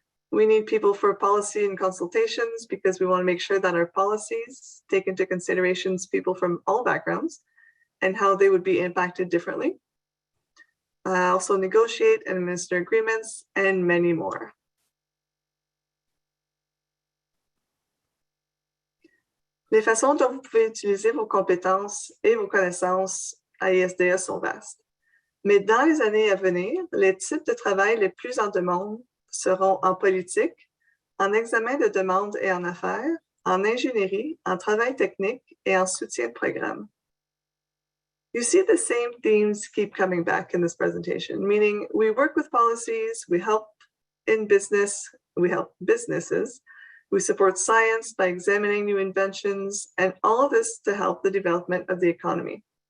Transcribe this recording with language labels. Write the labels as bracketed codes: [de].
[en] We need people for policy and consultations because we want to make sure that our policies take into considerations people from all backgrounds and how they would be impacted differently. Also negotiate and administer agreements, and many more. [fr] Les façons dont vous pouvez utiliser vos compétences et vos connaissances à ISDE sont vastes. Mais dans les années à venir, les types de travail les plus en demande seront en politique, en examen de demande et en affaires, en ingénierie, en travail technique et en soutien de programme. [en] You see the same themes keep coming back in this presentation, meaning we work with policies, we help in business, we help businesses, we support science by examining new inventions, and all of this to help the development of the economy.